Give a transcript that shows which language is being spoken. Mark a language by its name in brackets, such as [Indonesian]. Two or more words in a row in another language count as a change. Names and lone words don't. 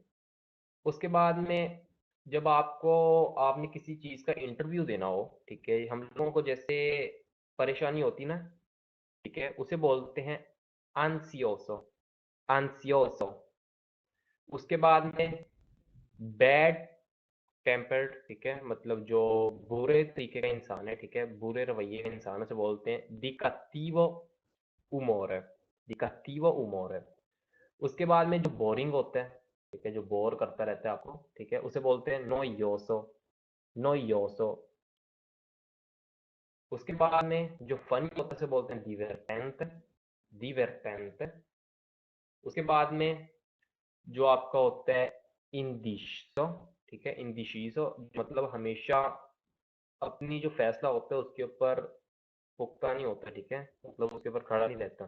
[Hindi] उसके बाद में जब आपको आपने किसी चीज का इंटरव्यू देना हो, ठीक है, हम लोगों को जैसे परेशानी होती ना, ठीक है, उसे बोलते हैं ansioso। ansioso। उसके बाद में [English] bad tempered, [Hindi] ठीक है, मतलब जो बुरे तरीके का इंसान है, ठीक है, बुरे रवैये का इंसान, उसे बोलते हैं [Italian] di cattivo umore। di cattivo umore। [Hindi] उसके बाद में जो बोरिंग होता है, ठीक है, जो बोर करता रहता है आपको, ठीक है, उसे बोलते हैं noioso। noioso। उसके बाद में जो फनी होता है उसे बोलते हैं [Italian] divertente। divertente। [Hindi] उसके बाद में जो आपका होता है इंडिशो, ठीक है, इंडिशिसो, मतलब हमेशा अपनी जो फैसला होता है उसके ऊपर पुख्ता नहीं होता, ठीक है, मतलब उसके ऊपर खड़ा नहीं रहता।